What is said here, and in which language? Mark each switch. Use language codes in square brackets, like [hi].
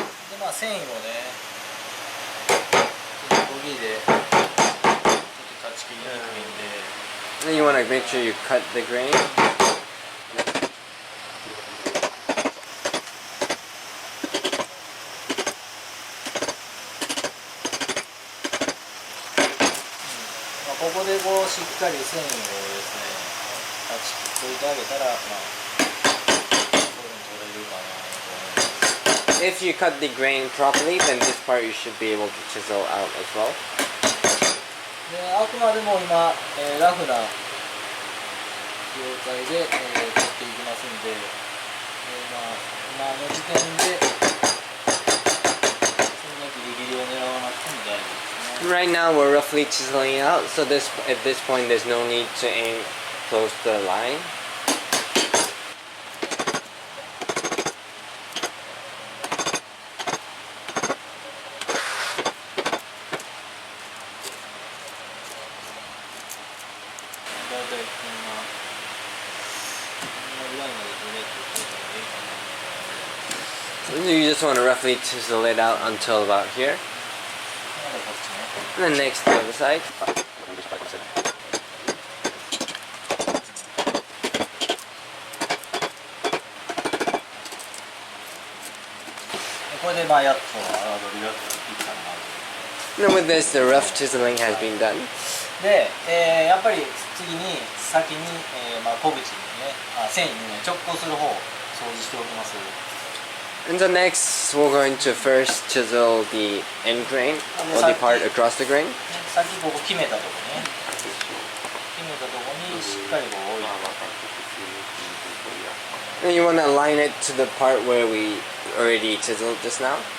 [ja] でまあ繊維をね、ノコギリでちょっと断ち切りにくいんで。 [en] Then you want to make sure you cut the grain. [ja] ここでこうしっかり繊維をですね、断ち切っておいてあげたら、まあ、こういうふうに取れるかなと思います。 [en] If you cut the grain properly, then this part you should be able to chisel out as well. [ja] であくまでも今、ラフな状態で、取っていきますんで、まあ、今の時点でそんなギリギリを狙わなくても大丈夫ですね。 [en] Right now we're roughly chiseling out, so at this point there's no need to aim close to the line. [ja] 大体こんなぐらいまで取れておいた方がいいかな。 [en] You just want to roughly chisel it out until about here. [ja] まだこっちね。 [en] And then next to the other side. [ja] これでまあやっと荒取りがいいかな。 [en] And with this, the rough chiseling has been done. [ja] で、やっぱり次に先に、まあ、小口にね、繊維にね直行する方を掃除しておきます。 [en] And so next, we're going to first chisel the end grain, or the part across the grain. [ja] さっきここ決めたとこね、決めたとこにしっかりこう置いて、 [en] And you want to align it to the part where we already chiseled just now.